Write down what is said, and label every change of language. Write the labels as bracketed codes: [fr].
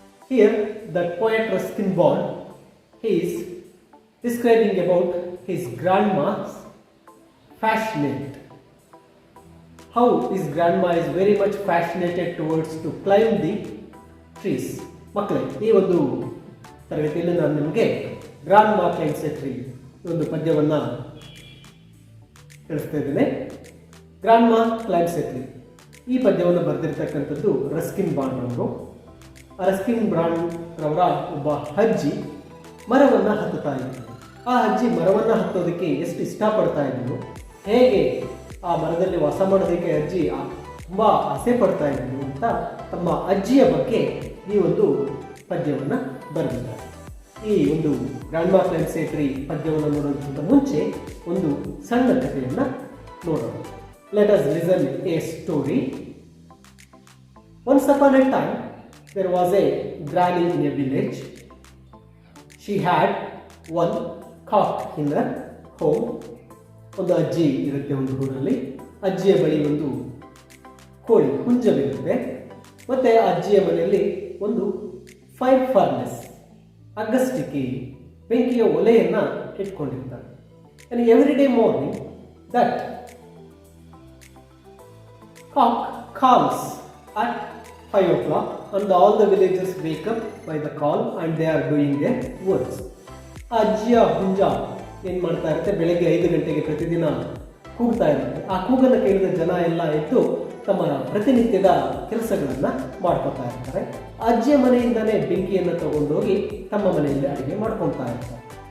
[en] Here, the poet Ruskin Bond, he is describing about his grandma's fascinate. How his grandma is very much fascinated towards to climb the trees. [kn] ಮಕ್ಕಳೇ, ಈ ಒಂದು ತರಗತಿಯಲ್ಲಿ ನಾನು ನಿಮಗೆ grand ಮಾ climbs a tree ಈ ಒಂದು ಪದ್ಯವನ್ನು ತಿಳಿಸ್ತಾ ಇದ್ದೇನೆ. ಗ್ರಾಂಡ್ ಮಾ ಕ್ಲೈಮ್ಸ್ ಎ ಟ್ರೀ ಈ ಪದ್ಯವನ್ನು ಬರೆದಿರ್ತಕ್ಕಂಥದ್ದು ರಸ್ಕಿನ್ ಬಾಂಡ್ ಅವರು. ಆ ರಸ್ಕಿನ್ ಬಾಂಡ್ ರವರ ಒಬ್ಬ ಅಜ್ಜಿ ಮರವನ್ನು ಹತ್ತುತ್ತಾ ಇದ್ರು. ಆ ಅಜ್ಜಿ ಮರವನ್ನು ಹತ್ತೋದಕ್ಕೆ ಎಷ್ಟು ಇಷ್ಟಪಡ್ತಾ ಇದ್ರು, ಹೇಗೆ ಆ ಮರದಲ್ಲಿ ವಾಸ ಮಾಡೋದಕ್ಕೆ ಅಜ್ಜಿ ತುಂಬ ಆಸೆ ಪಡ್ತಾ ಇದ್ರು ಅಂತ ತಮ್ಮ ಅಜ್ಜಿಯ ಬಗ್ಗೆ ಈ ಒಂದು ಪದ್ಯವನ್ನು ಬರೆದಿದ್ದಾರೆ. ಈ ಒಂದು ಗ್ರಾಂಡ್ ಮಾ ಕ್ಲೈಮ್ಸ್ ಎ ಟ್ರೀ ಪದ್ಯವನ್ನು ನೋಡೋದಕ್ಕಿಂತ ಮುಂಚೆ ಒಂದು ಸಣ್ಣ ಕಥೆಯನ್ನು ನೋಡೋಣ. [en] Let us listen a story. Once upon a time there was a granny in a village. She had one cock in her home. [kn] ಒಂದು ಅಜ್ಜಿ ಇರುತ್ತೆ ಒಂದು ಊರಲ್ಲಿ. ಅಜ್ಜಿಯ ಬಳಿ ಒಂದು ಕೋಳಿ ಹುಂಜವಿರುತ್ತೆ. ಮತ್ತು ಅಜ್ಜಿಯ ಮನೆಯಲ್ಲಿ ಒಂದು ಫೈರ್ ಫರ್ನೆಸ್ ಅಗಸ್ಟಿಕೆ ಬೆಂಕಿಯ ಒಲೆಯನ್ನು ಇಟ್ಕೊಂಡಿರ್ತಾರೆ. [en] And every day morning that cock calls at 5 o'clock and all the villagers wake up by the call and they are doing their works. [kn] ಆ ಅಜ್ಜಿಯ ಹುಂಜ ಏನು ಮಾಡ್ತಾ ಇರುತ್ತೆ, ಬೆಳಗ್ಗೆ 5 ಗಂಟೆಗೆ ಪ್ರತಿದಿನ ಕೂಗ್ತಾ ಇರುತ್ತೆ. ಆ ಕೂಗನ್ನು ಕೇಳಿದ ಜನ ಎಲ್ಲ ಎದ್ದು ತಮ್ಮ ಪ್ರತಿನಿತ್ಯದ ಕೆಲಸಗಳನ್ನು ಮಾಡ್ಕೊತಾ ಇರ್ತಾರೆ. ಅಜ್ಜಿಯ ಮನೆಯಿಂದಲೇ ಬೆಂಕಿಯನ್ನು ತಗೊಂಡೋಗಿ ತಮ್ಮ ಮನೆಯಲ್ಲಿ ಅಡುಗೆ ಮಾಡ್ಕೊತಾ ಇರ್ತಾರೆ.